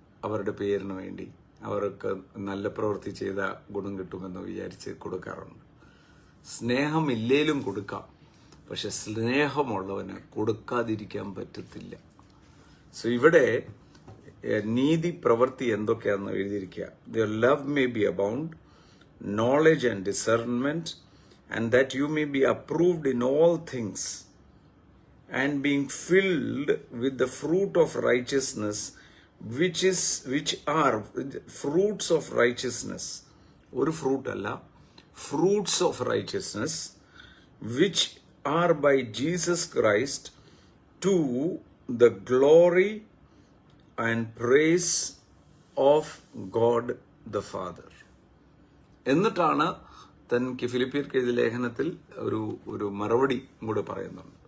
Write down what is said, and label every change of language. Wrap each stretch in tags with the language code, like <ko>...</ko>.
<ml>അവരുടെ പേരിന് വേണ്ടി, അവർക്ക് നല്ല പ്രവൃത്തി ചെയ്ത ഗുണം കിട്ടുമെന്ന് വിചാരിച്ച് കൊടുക്കാറുണ്ട്. സ്നേഹമില്ലേലും കൊടുക്കാം, പക്ഷെ സ്നേഹമുള്ളവന് കൊടുക്കാതിരിക്കാൻ പറ്റത്തില്ല. സോ ഇവിടെ നീതി പ്രവൃത്തി എന്തൊക്കെയാണെന്ന് എഴുതിയിരിക്കുക.</ml> <en>Your love may be abound, knowledge and discernment, and that you may be approved in all things, and being filled with the fruit of righteousness, which are fruits of righteousness.</en> <ml>ഒരു fruit അല്ല,</ml> <en>fruits of righteousness, which are by Jesus Christ to the glory and praise of God the Father.</en> <ml>എന്നിട്ടാണ് തനിക്ക് ഫിലിപ്പിയർക്ക് എഴുതിയ ലേഖനത്തിൽ ഒരു മറുപടി കൂടെ പറയുന്നുണ്ട്.</ml>